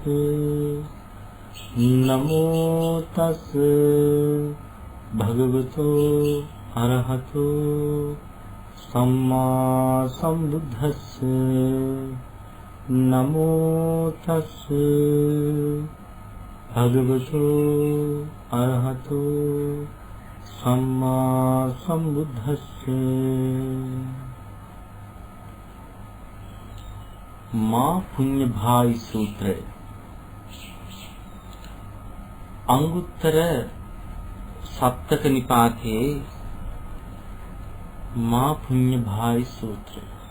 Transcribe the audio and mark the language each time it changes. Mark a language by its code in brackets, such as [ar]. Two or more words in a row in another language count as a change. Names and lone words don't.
[pi] නමෝ තස් භගවතු අරහතෝ සම්මා සම්බුද්දස්ස. නමෝ තස් භගවතු අරහතෝ සම්මා සම්බුද්දස්ස. [si] මා පුඤ්ඤ භායි සූත්‍රය. අංගුත්තර සත්තක නිපාතේ මා පුඤ්ඤ භායි සූත්‍රය.